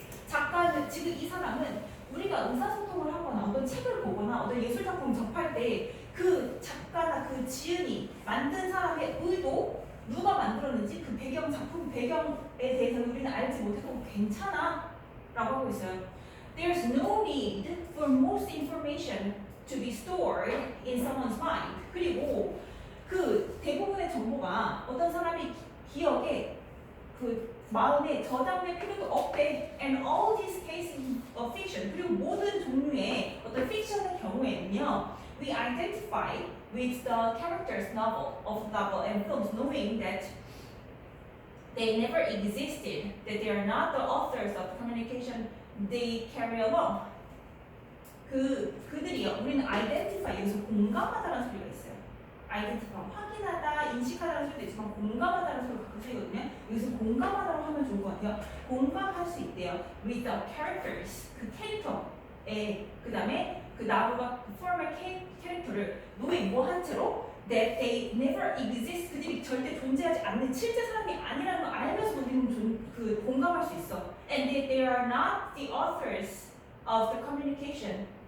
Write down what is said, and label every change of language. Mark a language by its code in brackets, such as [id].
[ko] 작가는 지금 이 사람은 우리가 의사소통을 하거나 어떤 책을 보거나 어떤 예술작품을 접할 때 그 작가나 그 지은이 만든 사람의 의도 누가 만들었는지 그 작품 배경에 대해서는 우리는 알지 못해도 괜찮아 라고 하고 있어요. [en] There's no need for most information to be stored in someone's mind. [ko] 그리고 그 대부분의 정보가 어떤 사람의 기억에 그 마음에 저장될 필요도 없대. [en] And all these cases of fiction [ko] 그리고 모든 종류의 어떤 픽션의 경우에는요 [en] we identify with the characters of novel and films knowing that they never existed, that they are not the authors of the communication they carry along. [ko] 그들이요 우리는 identify 여기서 공감하다라는 소리가 있어요. identify 확인하다, 인식하다는 소리도 있지만 공감하다는 소리가 가끔 쓰이거든요. 여기서 공감하다고 하면 좋을 것 같아요. 공감할 수 있대요. [en] with the characters [ko] 그 캐릭터에 그 다음에 그 나무가 form의 캐릭터를 knowing 뭐 한 채로 [en] that they never exist. [ko] 그들이 절대 존재하지 않는 실제 사람이 아니라는 걸 알면서 우리는 공감할 수 있어. [en] And that they are not the authors of the communication.